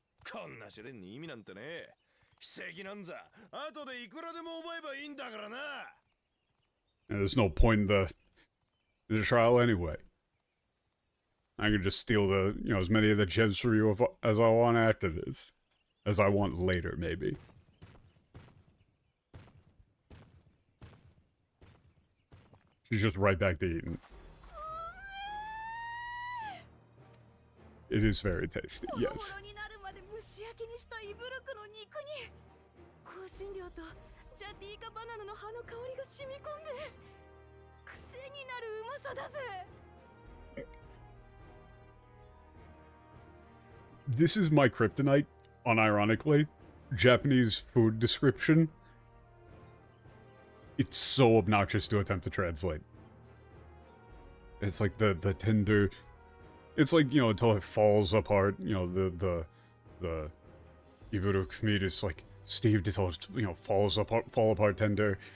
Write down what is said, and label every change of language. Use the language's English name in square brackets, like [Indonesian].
[Japanese] こんな試練に意味なんてねえ。奇跡なんざ後でいくらでも覚えばいいんだからな。 [English] And there's no point in the trial anyway. I can just steal as many of the gems from you as I want after this. As I want later, maybe. She's just right back to eating. It is very tasty, yes. [Japanese] 蒸し焼きにしたイブルクの肉に香辛料とジャティーカバナナの葉の香りが染み込んで癖になるうまさだぜ。 [English] This is my kryptonite, unironically. Japanese food description. It's so obnoxious to attempt to translate. It's like the tender... It's like, you know, until it falls apart, you know, the Iburuk meat is like steamed until it, you know, fall apart tender.